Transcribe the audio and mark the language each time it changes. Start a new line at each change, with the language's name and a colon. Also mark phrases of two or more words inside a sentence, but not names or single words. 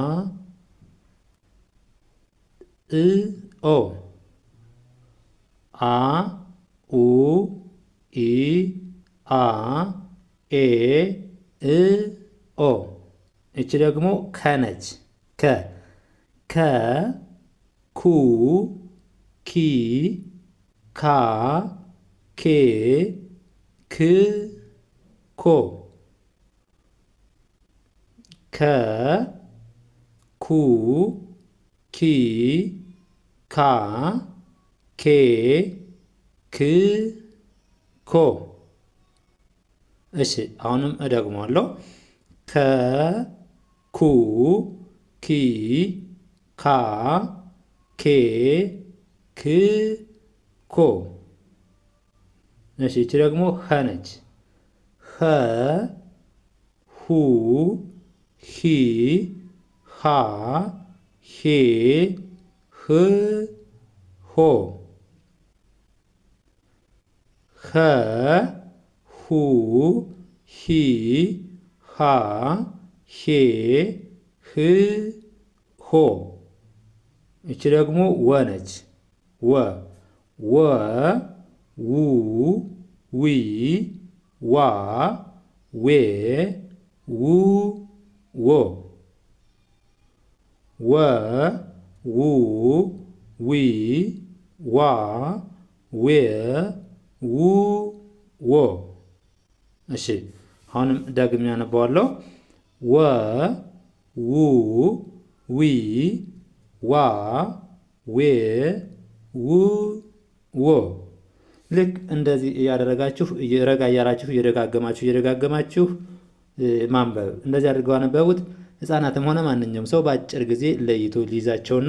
Amharic: እ፣ ኦ። አ፣ ኡ፣ ኢ፣ አ፣ ኤ፣ እ፣ ኦ። እቺ ደግሞ ከ ነች። ከ፣ ከ፣ ኩ፣ ኪ፣ ካ፣ ኬ፣ ክ፣ ኮ። ከ፣ ኩ፣ ኪ፣ ካ፣ ኬ፣ ክ፣ ኮ። እሺ አሁንም እደግመዋለሁ። ከ፣ ኩ፣ ኪ፣ ካ፣ ኬ፣ ክ፣ ኮ። እሺ እቺ ደግሞ ኸ ነች። ኸ፣ ሁ፣ ሂ፣ ሃ፣ ሄ፣ ህ፣ ሆ። ኸ፣ ሁ፣ ሂ፣ ሃ፣ ሄ፣ ህ፣ ሆ። እቺ ደግሞ ወ ነች። ወ፣ ወ፣ ው፣ ዊ፣ ዋ፣ ዌ፣ ው፣ ዎ። ወ፣ ው፣ ዊ፣ ዋ፣ ዌ፣ ው፣ ዎ። እሺ አሁንም ደግሜ ያነበዋለሁ። ወ፣ ው፣ ዊ፣ ዋ፣ ዌ፣ ው፣ ዎ። ልክ እንደዚህ እያደረጋችሁ ረጋ እያላችሁ እየደጋገማችሁ ማንበብ። እንደዚህ አድርገው አነበቡት። ህፃናትም ሆነ ማንኛውም ሰው በአጭር ጊዜ ለይቶ